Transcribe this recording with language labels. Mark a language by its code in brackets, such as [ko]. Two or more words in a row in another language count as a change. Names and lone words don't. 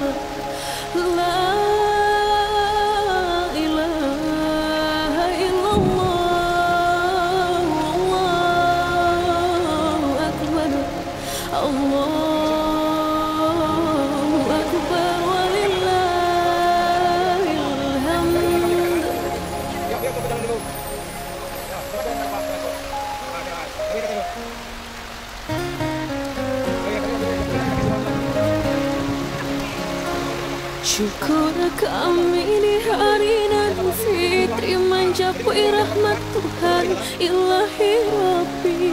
[ar] لا إله إلا الله، الله أكبر، الله أكبر، ولله الحمد. [ms] Syukur kami di hari Idul Fitri mencapai rahmat Tuhan Ilahi Rabbi.